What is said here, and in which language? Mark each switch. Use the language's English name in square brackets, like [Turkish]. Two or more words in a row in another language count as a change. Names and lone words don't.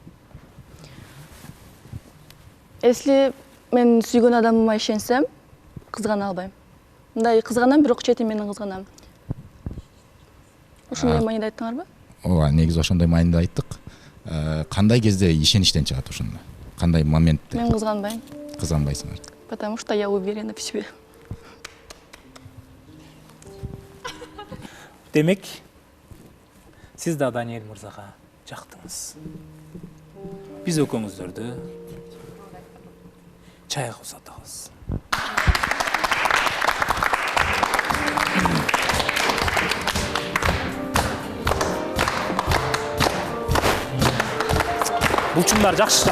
[Kyrgyz] Если мен сүйгөн адамыма ишенсем, кызгана албайм. Мындай кызганам, бирок чети менен кызганам. Ошондой мааниде айттыңарбы? Ооба, негизи ошондой мааниде айттык. Кандай кезде ишеништен чыгат ошондо? Кандай моментте? Мен кызганбайм. Кызганбайсыңар. [Russian] Потому что я уверена в себе. [Kyrgyz] Демек, сиз да Даниэль мырзага жактыңыз. Биз экөөңүздөрдү чайга узатабыз. Булчуңдар жакшы.